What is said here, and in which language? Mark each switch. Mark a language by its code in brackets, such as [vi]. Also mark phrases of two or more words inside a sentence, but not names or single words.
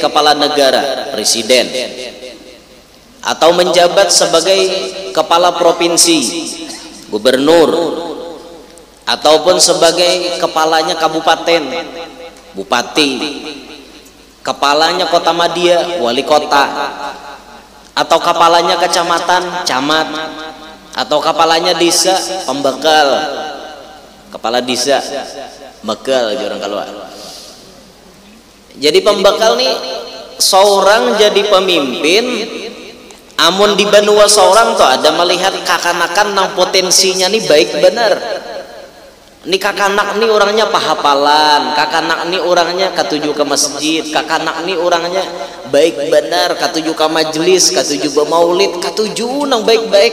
[id] kepala negara, presiden, atau menjabat sebagai kepala provinsi, gubernur, ataupun sebagai kepalanya kabupaten, bupati, kepalanya kota Madia, wali kota, atau kepalanya kecamatan, camat, atau kepalanya desa, pembekal, kepala desa, bekal orang keluar. [bjn] Jadi pembekal nih seorang jadi pemimpin, amun di benua seorang tuh ada melihat kakanakan nang potensinya nih baik benar. Nih kakanak nih orangnya pahapalan, kakanak nih orangnya katuju ke masjid, kakanak nih orangnya baik benar, katuju ke majelis, katuju ke maulid, katuju nang baik-baik.